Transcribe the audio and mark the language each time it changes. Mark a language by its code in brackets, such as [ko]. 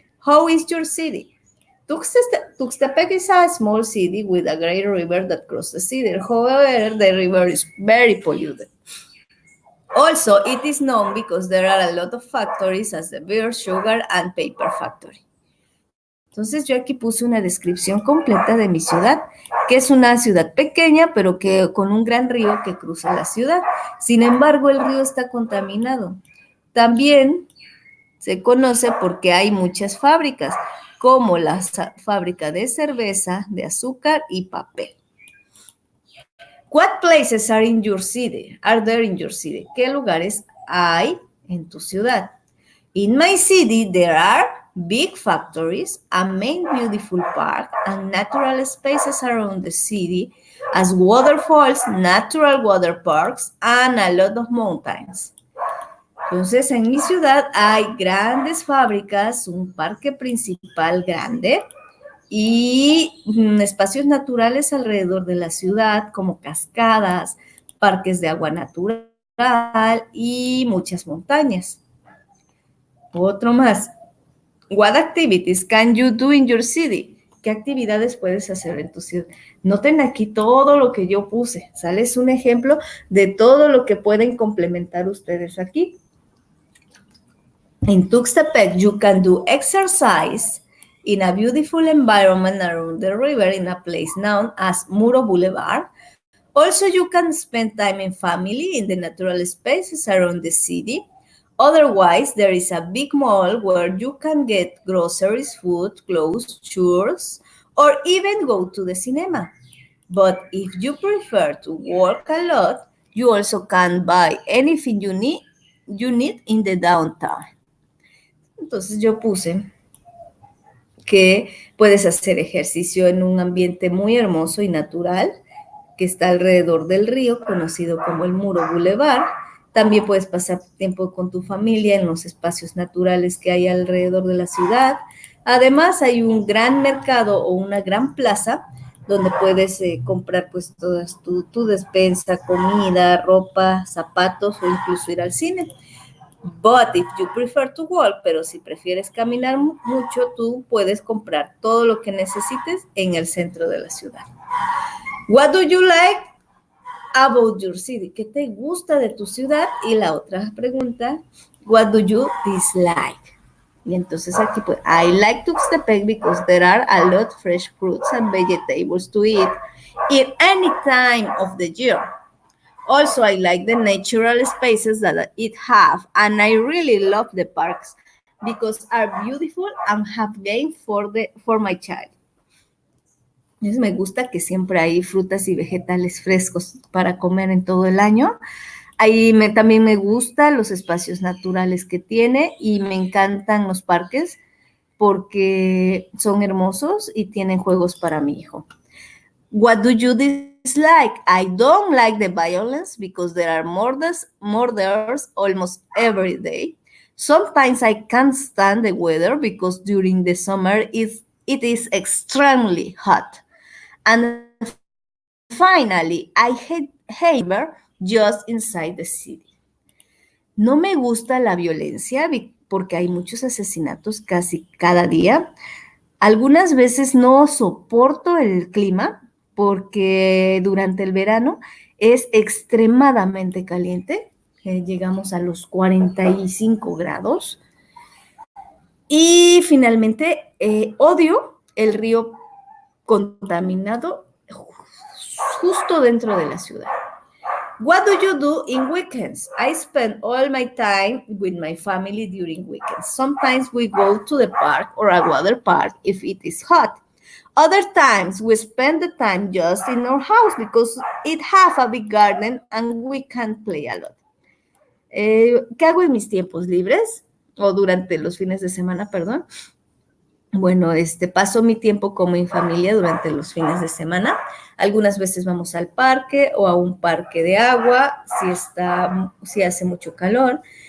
[en] How is your city? Tuxtepec is a small city with a great river that crosses the city. However, the river is very polluted. Also, it is known because there are a lot of factories as the beer, sugar, and paper factory. [es] Entonces yo aquí puse una descripción completa de mi ciudad, que es una ciudad pequeña, pero que con un gran río que cruza la ciudad. Sin embargo, el río está contaminado. También se conoce porque hay muchas fábricas, como la fábrica de cerveza, de azúcar y papel. [en] What places are in your city? Are there in your city? [es] ¿Qué lugares hay en tu ciudad? [en] In my city, there are big factories, a main beautiful park, and natural spaces around the city, as waterfalls, natural water parks, and a lot of mountains. [es] Entonces, en mi ciudad hay grandes fábricas, un parque principal grande y espacios naturales alrededor de la ciudad, como cascadas, parques de agua natural y muchas montañas. Otro más. [en] What activities can you do in your city? [es] ¿Qué actividades puedes hacer en tu ciudad? Noten aquí todo lo que yo puse. ¿Sale? Es un ejemplo de todo lo que pueden complementar ustedes aquí. [en] In Tuxtepec, you can do exercise in a beautiful environment around the river in a place known as Muro Boulevard. Also, you can spend time in family in the natural spaces around the city. Otherwise, there is a big mall where you can get groceries, food, clothes, shoes, or even go to the cinema. But if you prefer to walk a lot, you also can buy anything you need in the downtown. [es] Entonces yo puse que puedes hacer ejercicio en un ambiente muy hermoso y natural que está alrededor del río, conocido como el Muro Boulevard. También puedes pasar tiempo con tu familia en los espacios naturales que hay alrededor de la ciudad. Además, hay un gran mercado o una gran plaza donde puedes comprar pues toda tu despensa, comida, ropa, zapatos o incluso ir al cine. [en] But if you prefer to walk, [es] pero si prefieres caminar mucho, tú puedes comprar todo lo que necesites en el centro de la ciudad. [en] What do you like about your city? [es] ¿Qué te gusta de tu ciudad? Y la otra pregunta, [en] what do you dislike? [es] Y entonces aquí pues, [en] I like Tuxtepec because there are a lot of fresh fruits and vegetables to eat in any time of the year. Also, I like the natural spaces that it have, and I really love the parks because are beautiful and have game for my child. [es] Entonces me gusta que siempre hay frutas y vegetales frescos para comer en todo el año. También me gustan los espacios naturales que tiene y me encantan los parques porque son hermosos y tienen juegos para mi hijo. [en] What do you dislike? I don't like the violence because there are murders almost every day. Sometimes I can't stand the weather because during the summer it is extremely hot. And finally, I hate just inside the city. [es] No me gusta la violencia porque hay muchos asesinatos casi cada día. Algunas veces no soporto el clima porque durante el verano es extremadamente caliente. Llegamos a los 45 grados. Y finalmente, odio el río contaminado justo dentro de la ciudad. [en] What do you do in weekends? I spend all my time with my family during weekends. Sometimes we go to the park or a water park if it is hot. Other times we spend the time just in our house because it has a big garden and we can play a lot. [es] ¿Qué hago en mis tiempos libres? O durante los fines de semana, perdón. Bueno, paso mi tiempo con mi familia durante los fines de semana. Algunas veces vamos al parque o a un parque de agua si hace mucho calor.